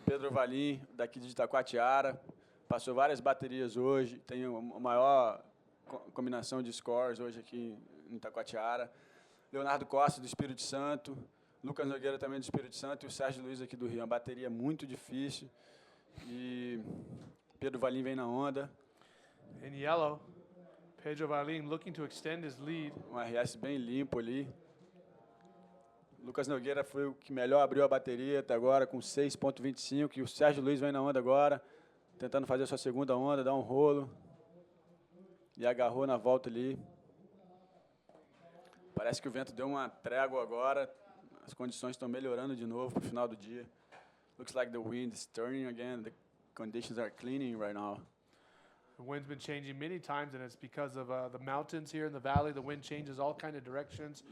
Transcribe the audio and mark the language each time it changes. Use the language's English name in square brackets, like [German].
[Portuguese] Pedro Valim, daqui de Itacoatiara, passou várias baterias hoje, tem a maior combinação de scores hoje aqui em Itacoatiara. Leonardo Costa, do Espírito Santo, Lucas Nogueira também do Espírito Santo e o Sérgio Luiz aqui do Rio. Uma bateria muito difícil e Pedro Valim vem na onda. [English] In yellow, Pedro Valim looking to extend his lead. [Portuguese] Um RS bem limpo ali. Lucas Nogueira foi o que melhor abriu a bateria até agora, com 6.25, e o Sérgio Luiz vem na onda agora, tentando fazer a sua segunda onda, dar um rolo. E agarrou na volta ali. Parece que o vento deu uma trégua agora, as condições estão melhorando de novo para o final do dia. [English] Looks like the wind is turning again, the conditions are cleaning right now. The wind's been changing many times, and it's because of the mountains here in the valley. The wind changes all kind of directions.